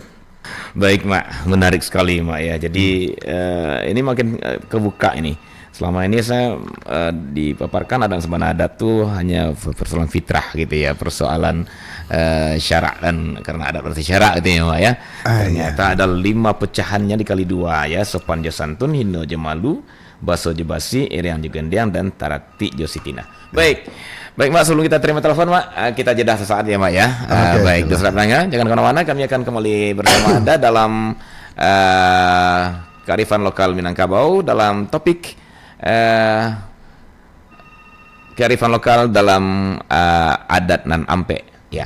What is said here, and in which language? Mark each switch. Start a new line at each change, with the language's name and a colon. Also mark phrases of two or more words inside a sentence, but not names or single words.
Indonesian: Baik Mak, menarik sekali Mak ya. Jadi ini makin kebuka ini. Selama ini saya dipaparkan ada nansabana adat tuh hanya persoalan fitrah gitu ya, persoalan syarak, dan karena adat berarti syarak gitu ya Mak ya. Ternyata ada 5 pecahannya dikali 2 ya,
Minangkabau: sopan jo santun, hino jo malu, baso jo basi, eryang jo gendeng, dan tarati jo sitina.
Indonesian: Baik Mak, sebelum kita terima telepon Mak, kita jeda sesaat ya Mak ya. Baik, dosa pendengar, jangan kemana-mana, kami akan kembali bersama Anda dalam kearifan lokal Minangkabau dalam topik kearifan lokal dalam
Minangkabau: adat nan ampe
Indonesian: ya.